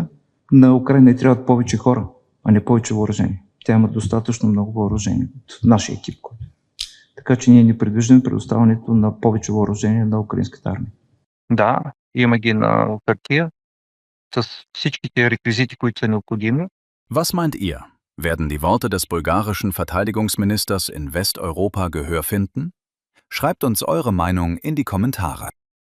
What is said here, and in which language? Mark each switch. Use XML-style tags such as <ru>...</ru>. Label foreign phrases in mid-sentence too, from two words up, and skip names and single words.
<bg>На Украйна трябват повече хора, а не повече въоръжение. Тя има достатъчно много въоръжение от нашия екип. Така че ние не предвиждаме предоставянето на повече въоръжение на украинската армия. Да, има ги на хартия с всичките реквизити, които са необходими.</bg> <de>Was meint ihr? Werden die Worte des bulgarischen Verteidigungsministers in Westeuropa Gehör finden? Schreibt uns eure Meinung in die Kommentare.</de>